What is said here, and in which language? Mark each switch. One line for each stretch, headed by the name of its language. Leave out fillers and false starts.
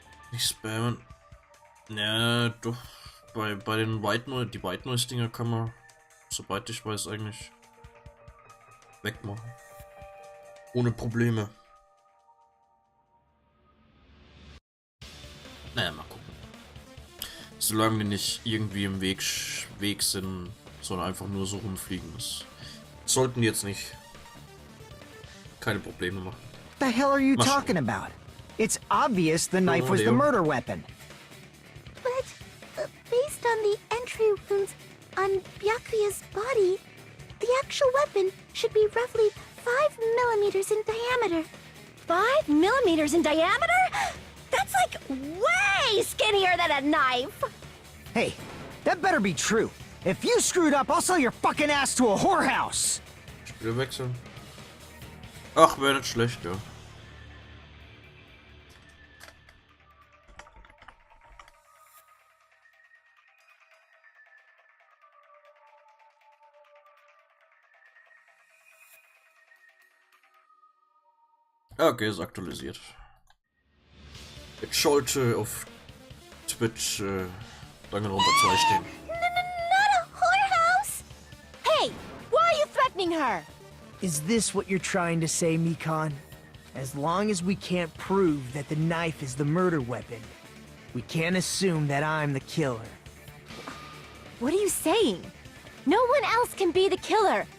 German: Nicht spammen. Ja, doch. Bei den White Noise, die White Noise Dinger kann man, soweit ich weiß, eigentlich wegmachen. Ohne Probleme. Naja, mal gucken. Solange die nicht irgendwie im Weg sind, sondern einfach nur so rumfliegen. Das sollten die jetzt nicht keine Probleme machen.
English: The hell are you talking about? It's obvious the knife was the murder weapon. But, based on the entry wounds on Byakuya's body, the actual weapon should be roughly 5 millimeters in diameter. 5 millimeters in diameter? That's like way skinnier than a knife! Hey, that better be true. If you screwed up, I'll sell your fucking ass to a whorehouse!
German: Spiel wechseln. Ach, wäre nicht schlecht, ja. Okay, ist aktualisiert. Jetzt sollte auf Twitch Danganronpa 2 stehen.
English: Not a whorehouse! Hey, why are you threatening her? Is this what you're trying to say, Mikon? As long as we can't prove that the knife is the murder weapon, we can't assume that I'm the killer. What are you saying? No one else can be the killer.